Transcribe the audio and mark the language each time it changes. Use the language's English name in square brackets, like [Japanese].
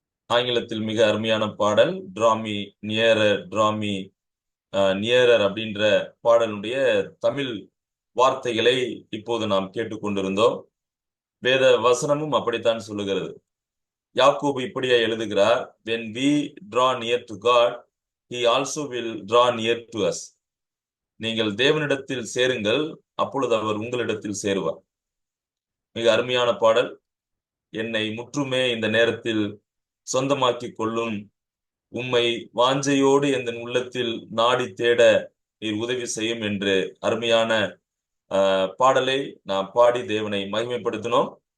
[Tamil] ஆங்கிலத்தில் மிக அருமையான பாடல் டிராமி நியரர் டிராமி நியரர் அப்படின்ற பாடலுடைய தமிழ் வார்த்தைகளை இப்போது நாம் கேட்டுக்கொண்டிருந்தோம். வேத வசனமும் அப்படித்தான் சொல்லுகிறது. யாக்கோபு இப்படியே எழுதுகிறார், [English] when we draw near to God, he also will draw near to us. [Tamil] நீங்கள் தேவனிடத்தில் சேருங்கள், அப்பொழுது அவர் உங்களிடத்தில் சேருவார். மிக அருமையான பாடல். என்னை முற்றுமே இந்த நேரத்தில் சொந்தமாக்கி கொள்ளும், உம்மை வாஞ்சையோடு என் உள்ளத்தில் நாடி தேட நீர் உதவி செய்யும் என்று அருமையான பாடலை நாம் பாடி தேவனை மகிமைப்படுத்தினோம்.